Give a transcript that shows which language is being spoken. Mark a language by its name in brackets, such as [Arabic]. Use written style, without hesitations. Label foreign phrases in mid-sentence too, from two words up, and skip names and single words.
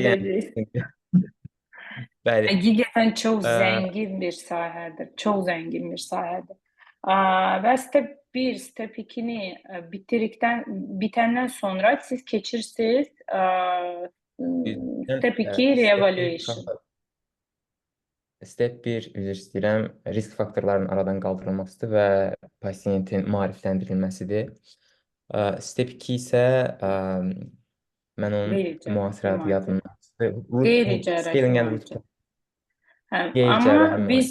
[Azerbaijani] gedəcək. yəni bəli. Həqiqətən çox Ə, zəngin bir sahədir. Çox zəngin bir sahədir. Və step 1, step 2-ni bitəndən sonra siz keçirsiniz Bizdən, [English] step 2 reevaluation. [Azerbaijani] Step 1 üzr istəyirəm, risk faktorlarının aradan qaldırılmasıdır və pasiyentin maarifləndirilməsidir. Step 2 isə mən onun Qeyri-cərrahi müasir adı müalicə. yadımdan Qeyri-cərrahi [English] scaling and [Azerbaijani] müalicə. qeyri-cərrahi Amma biz